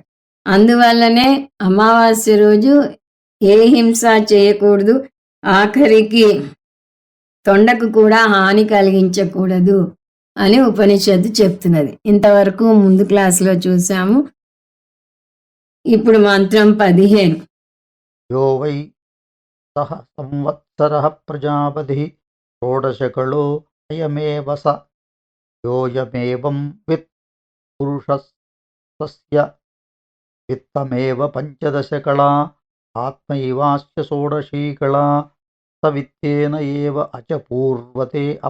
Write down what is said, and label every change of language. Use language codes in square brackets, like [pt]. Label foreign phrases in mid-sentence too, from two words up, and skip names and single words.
[te] అందువల్లనే అమావాస్య రోజు ఏ హింస చేయకూడదు, ఆఖరికి తొండకు కూడా హాని కలిగించకూడదు అని ఉపనిషత్తు చెప్తున్నది. ఇంతవరకు ముందు క్లాసులో చూసాము. ఇప్పుడు మంత్రం 15. [sa] यो वै सः संवत्सरः प्रजापतिः षोडशकलो अयमेव स योऽयमेवं वित् पुरुषस्तस्य वित्तमेव 15 कला आत्मैवास्य षोडशी कला स वित्तेन एव अचपूर्वते